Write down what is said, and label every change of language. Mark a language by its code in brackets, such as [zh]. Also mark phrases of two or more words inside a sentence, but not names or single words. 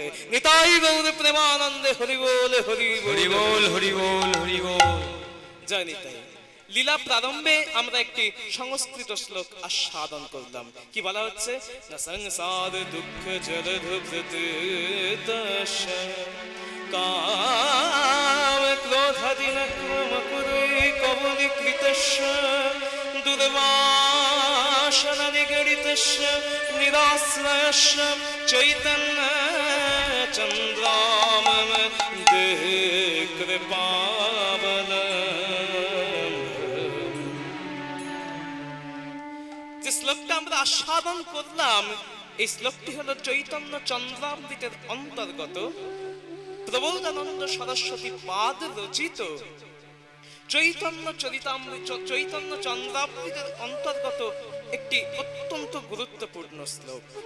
[bn] নিতাই গৌর প্রেমানন্দে হরি বল হরি হরি বল হরি বল হরি বল। জয় নিতাই। লীলা প্রারম্ভে আমরা একটি সংস্কৃত শ্লোক আস্বাদন করলাম। কি বলা হচ্ছে? না [sa] সংসার দুঃখ জলধৃতस्य काम क्रोधादीन क्रमकुरे कबलीकृतस्य दुर्वासन निगडितस्य निराश्रयस्य चैतन्य चन्द्रामम देहे कृपावलम्ब। [bn] যে শ্লোকটা আমরা আস্বাদন করলাম, এই শ্লোকটি হলো চৈতন্য চন্দ্রামৃতের অন্তর্গত প্রবোধানন্দ সরস্বতী পাদ রচিত চৈতন্য চরিতামৃত চৈতন্য চন্দ্রামৃতের অন্তর্গত একটি অত্যন্ত গুরুত্বপূর্ণ শ্লোক।